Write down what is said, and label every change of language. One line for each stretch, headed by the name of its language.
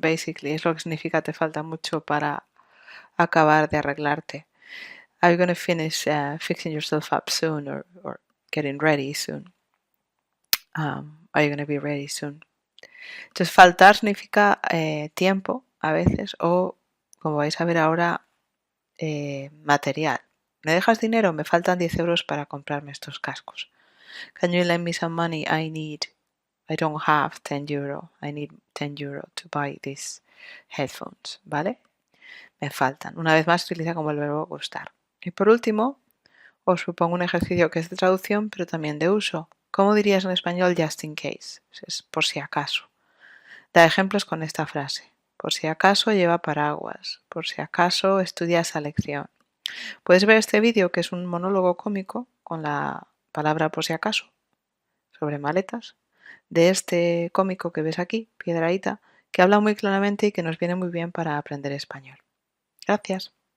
Spanish: Basically, es lo que significa te falta mucho para acabar de arreglarte.
English: Are you going to finish fixing yourself up soon or getting ready soon? Are you going to be ready soon?
Spanish: Entonces, faltar significa tiempo a veces o, como vais a ver ahora, material. ¿Me dejas dinero? Me faltan 10 euros para comprarme estos cascos.
English: Can you lend me some money? I don't have 10 euro. I need 10 euro to buy these headphones, ¿vale?
Spanish: Me faltan. Una vez más se utiliza como el verbo gustar. Y por último, os propongo un ejercicio que es de traducción, pero también de uso. ¿Cómo dirías en español
English: just in case?
Spanish: Es por si acaso. Da ejemplos con esta frase. Por si acaso lleva paraguas. Por si acaso estudia esa lección. Puedes ver este vídeo, que es un monólogo cómico con la palabra por si acaso sobre maletas, de este cómico que ves aquí, Piedrahita, que habla muy claramente y que nos viene muy bien para aprender español. Gracias.